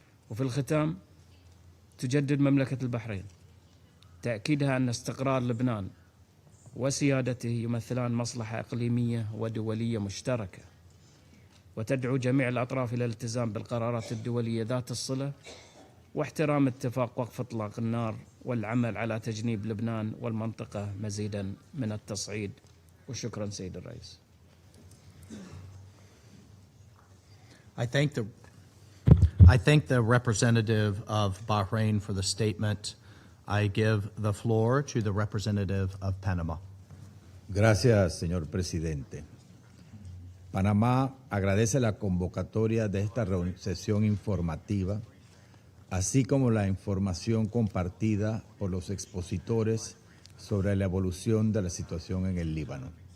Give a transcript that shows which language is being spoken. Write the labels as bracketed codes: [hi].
[ar] وفي الختام، تجدد مملكة البحرين تأكيدها أن استقرار لبنان وسيادته يمثلان مصلحة إقليمية ودولية مشتركة، وتدعو جميع الأطراف إلى الالتزام بالقرارات الدولية ذات الصلة واحترام اتفاق وقف إطلاق النار والعمل على تجنيب لبنان والمنطقة مزيدا من التصعيد. وشكرا سيد الرئيس. [en] I thank the representative of Bahrain for the statement. I give the floor to the representative of Panama. [es] Gracias, señor presidente. Panamá agradece la convocatoria de esta sesión informativa, así como la información compartida por los expositores sobre la evolución de la situación en el Líbano.